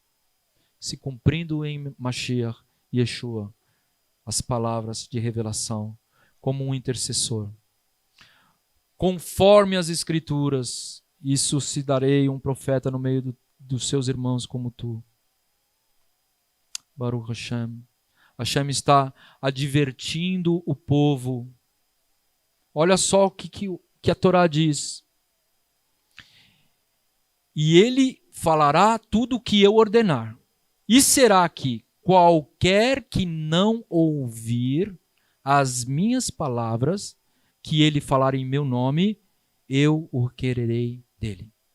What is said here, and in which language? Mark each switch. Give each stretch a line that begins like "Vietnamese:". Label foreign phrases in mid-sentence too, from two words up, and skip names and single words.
Portuguese: Se cumprindo em Mashiach, Yeshua, as palavras de revelação, como um intercessor. Conforme as Escrituras, isso se darei um profeta no meio dos seus irmãos como tu.
Hebrew: ברוך השם.
Portuguese: Hashem está advertindo o povo. Olha só o que que a Torá diz: e ele falará tudo o que eu ordenar. E será que qualquer que não ouvir as minhas palavras, que ele falar em meu nome, eu o requererei dele.